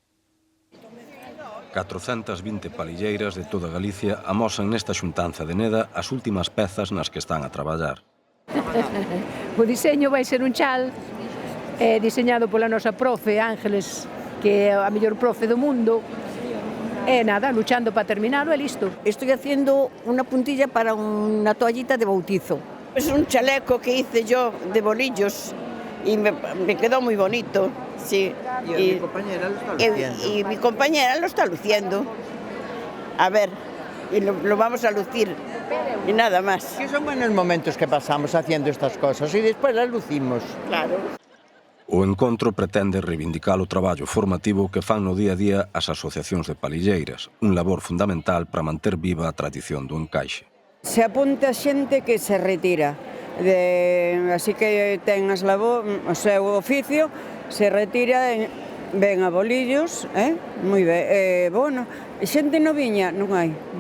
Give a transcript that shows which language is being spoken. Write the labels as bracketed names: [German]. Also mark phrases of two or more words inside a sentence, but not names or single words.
[Galician] 420 palilleiras de toda Galicia amosan nesta xuntanza de Neda as últimas pezas nas que están a traballar. O diseño vai ser un chal diseñado pola nosa profe Ángeles, que é a mellor profe do mundo. E nada, [Spanish] luchando para terminarlo [Galician] e listo. [Spanish] Estoy haciendo una puntilla para una toallita de bautizo. Es un chaleco que hice yo de bolillos y me quedó muy bonito. Sí. Y mi compañera lo está luciendo. Y mi compañera lo está luciendo. A ver, y lo vamos a lucir y nada más. Que son buenos momentos que pasamos haciendo estas cosas y después las lucimos. Claro. [Galician] O encontro pretende reivindicar o traballo formativo que fan no día a día as asociacións de palilleiras, un labor fundamental para manter viva a tradición do encaixe. Se apunta xente que se retira, así que ten o seu oficio, se retira, ven a bolillos, moi ben, bueno, xente non viña, non hai.